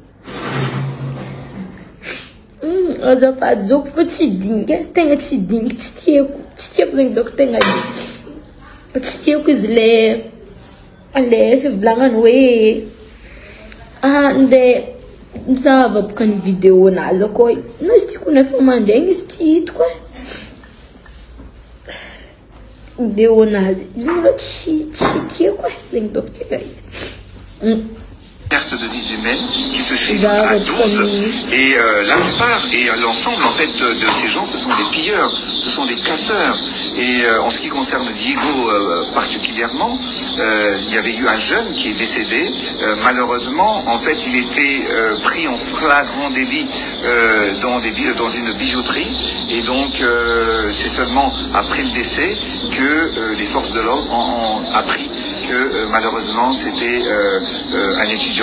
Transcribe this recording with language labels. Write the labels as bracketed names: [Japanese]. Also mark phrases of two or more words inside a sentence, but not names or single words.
[Malagasy] Azafady zoko fô tsy dinky tegna tsy dinky tsy tiako zegny doko tegna tsy tiako izy le fivolagnany hoe nde mizava boka ny vidéo-nazy akao no izy tiako nefa mandraigny izy tsy hitako vidéo-nazy izy maloha tsy tiako zegny doko tegna izy. [French] Perte de vies humaines qui se chiffrent à 12 et la plupart et l'ensemble en fait de ces gens ce sont des pilleurs, ce sont des casseurs et en ce qui concerne Diego particulièrement il y avait eu un jeune qui est décédé malheureusement en fait il était pris en flagrant délit dans une bijouterie et donc c'est seulement après le décès que les forces de l'ordre ont appris que malheureusement c'était un étudiant.